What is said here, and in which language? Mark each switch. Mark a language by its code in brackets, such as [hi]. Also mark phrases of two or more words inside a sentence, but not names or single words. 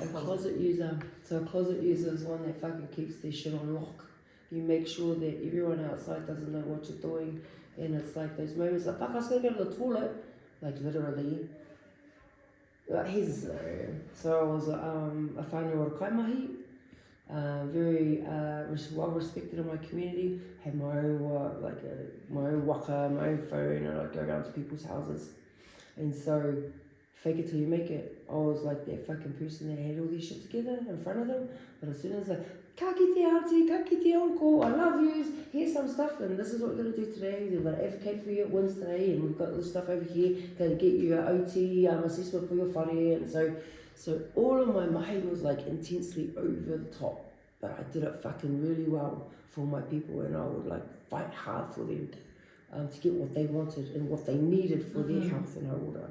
[en] a closet user. So a closet user is one that fucking keeps their shit on lock. You make sure that everyone outside doesn't know what you're doing, and it's like those moments like, fuck, I was gonna go to the toilet, like literally. Here's a scenario. So I was a [mi] whānau kaimahi, [en] very well respected in my community. Had my own my own waka, my own phone, and I'd go around to people's houses. And so, fake it till you make it. I was like that fucking person that had all this shit together in front of them. But as soon as [mi] ka kite [en] auntie, [mi] ka kite [en] uncle, I love yous, here's some stuff, and this is what we're going to do today. We're going to advocate for you at Wednesday, and we've got this stuff over here, going to get you an OT assessment for your whare. And so all of my mahi was like intensely over the top. But I did it fucking really well for my people, and I would like fight hard for them to get what they wanted and what they needed for their health and order.